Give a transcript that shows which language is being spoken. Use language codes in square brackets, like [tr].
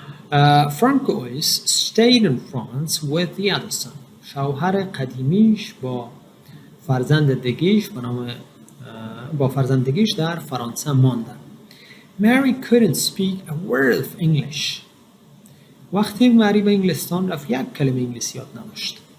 [en] Francois stayed in France with the other son. [fa] شوهر قدیمیش با فرزندگیش در فرانسه ماندن. [en] Mary couldn't speak a word of English. [fa] وقتی مری به انگلستان رفت یک کلمه انگلیسی یاد نداشت.